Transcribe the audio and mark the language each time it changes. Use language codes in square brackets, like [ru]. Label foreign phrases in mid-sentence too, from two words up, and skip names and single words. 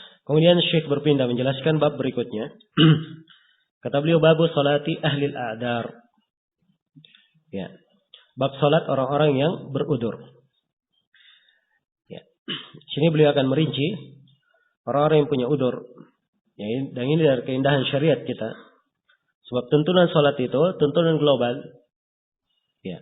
[id] Kemudian Syekh berpindah menjelaskan bab berikutnya. Kata beliau, [ar] باب صلاة أهل الأعذار. [id] Ya. Bab salat orang-orang yang berudur. Ya. Sini beliau akan merinci orang-orang yang punya udur. Ya, dan ini dari keindahan syariat kita. Sebab tuntunan salat itu tuntunan global. Ya.